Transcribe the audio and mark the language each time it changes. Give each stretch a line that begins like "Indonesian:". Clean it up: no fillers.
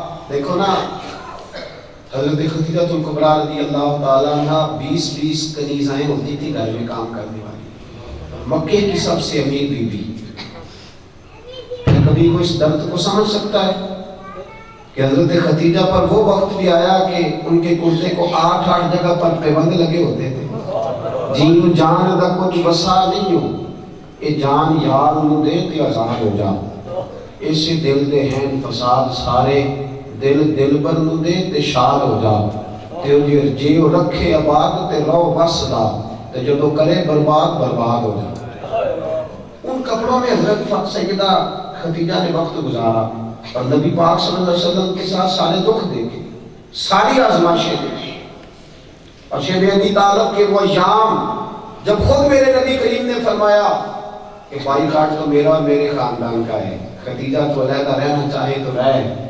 Urdu: دیکھو نا حضرت خدیجہ الکبریٰ رضی اللہ تعالیٰ عنہ 20 کنیزائیں ہوتی تھی گھر میں کام کرنے والی، مکے کی سب سے امیر بی بی. کبھی کوئی اس درد کو سمجھ سکتا ہے کہ حضرت خدیجہ پر وہ وقت بھی آیا کہ ان کے کرتے کو 8 جگہ پر پیبند لگے ہوتے تھے.
Punjabi: جین جان دا کچھ بسا نہیں ہو، اے جان یار نو دے تے آزاد ہو جا. اسی دل دے ہیں فساد سارے، دل بر نو دے تے شاد ہو جا. تے جیو رکھے آباد تے رو بس دا، تے جدو کرے برباد ہو جا.
Urdu: ان کپڑوں میں حضرت سیدہ خدیجہ نے وقت گزارا اور نبی پاک صلی اللہ علیہ وسلم کے ساتھ سارے دکھ دیکھے، ساری آزمائشیں دیکھی. اور شیب ابی طالب کے وہ ایام جب خود میرے نبی کریم نے فرمایا کہ بائی کاٹ تو میرا اور میرے خاندان کا ہے، خدیجہ تو علیحدہ رہنا چاہے تو رہے.